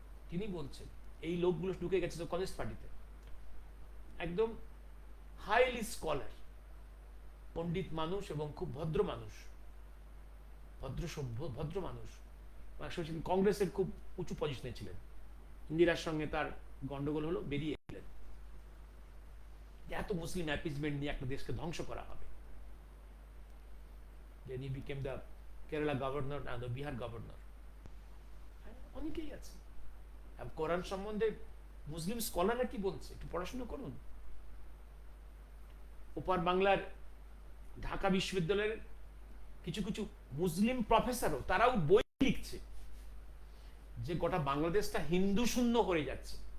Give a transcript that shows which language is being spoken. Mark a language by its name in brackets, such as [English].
[Bangla] তিনি বলছেন এই লোকগুলো ঢুকে গেছে তো কমিউনিস্ট পার্টিতে, একদম হাইলি স্কলার, পণ্ডিত মানুষ এবং খুব ভদ্র মানুষ, ভদ্র সভ্য, ভদ্র মানুষ। কংগ্রেসের খুব উঁচু পজিশনে ছিলেন। ইন্দিরার সঙ্গে তার গন্ডগোল হলো, বেরিয়ে এলেন। এত মুসলিম অ্যাপিজমেন্ট নিয়ে একটা দেশকে ধ্বংস করা হবে। [English] Then he became the Kerala governor and the Bihar governor. [Bangla] অনেকেই আছে। কোরআন সম্বন্ধে মুসলিম স্কলাররা কি বলছে একটু পড়াশোনা করুন। ওপার বাংলার ঢাকা বিশ্ববিদ্যালয়ের কিছু কিছু মুসলিম প্রফেসরও, তারাও বই লিখছে যে গোটা বাংলাদেশটা হিন্দু শূন্য হয়ে যাচ্ছে।